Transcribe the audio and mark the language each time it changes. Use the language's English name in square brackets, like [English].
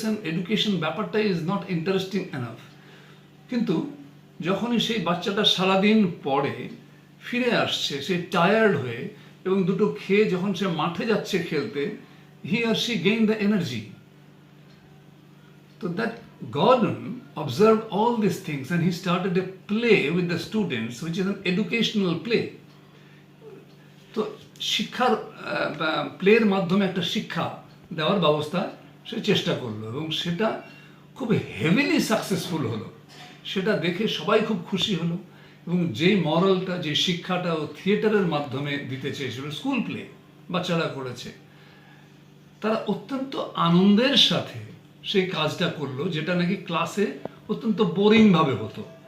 [Bangla] Education ব্যাপারটা [English] Is not interesting enough. [Bangla] কিন্তু যখনই সেই বাচ্চাটা সারাদিন পড়ে ফিরে আসছে, সে টায়ার্ড হয়ে এবং দুটো খেয়ে যখন সে মাঠে যাচ্ছে খেলতে, [English] He or she gain the energy. তো that Gordon observed all these things and he started a play with the students which is an educational play. [Bangla] তো শিক্ষার প্লের মাধ্যমে একটা শিক্ষা দেওয়ার ব্যবস্থা সে চেষ্টা করলো এবং সেটা খুব হেভিলি সাকসেসফুল হলো। সেটা দেখে সবাই খুব খুশি হলো, এবং যে মরালটা, যে শিক্ষাটা ও থিয়েটারের মাধ্যমে দিতে চেয়েছিল, স্কুল প্লে বাচ্চারা করেছে, তারা অত্যন্ত আনন্দের সাথে সেই কাজটা করলো, যেটা নাকি ক্লাসে অত্যন্ত বোরিংভাবে হতো।